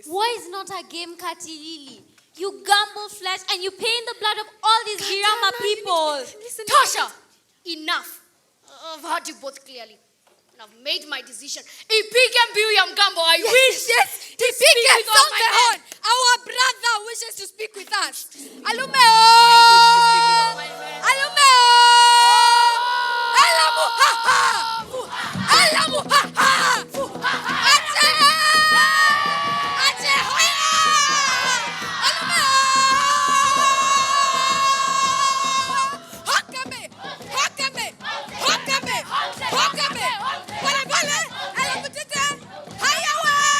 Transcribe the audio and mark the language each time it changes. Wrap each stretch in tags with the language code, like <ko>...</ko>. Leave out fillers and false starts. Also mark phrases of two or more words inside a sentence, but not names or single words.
<en>War is not a game, Katilili. You gamble flesh and you pay in the blood of all these Girama people. Tasha, enough. I've heard you both clearly. And I've made my decision.</en> <sw>Ipike Mbiu Mgambo,</sw> <en>I wish. Yes, to speak with all my men. Our brother wishes to speak with us. Alumeo! Alumeo! Alamu ha ha! Alamu ha ha! Ate! Ate hoya! Alumeo! Hokame! Hokame! Hokame! Hokame!</en> <sw>Pole pole! Alamu tete! Hayawa!</sw>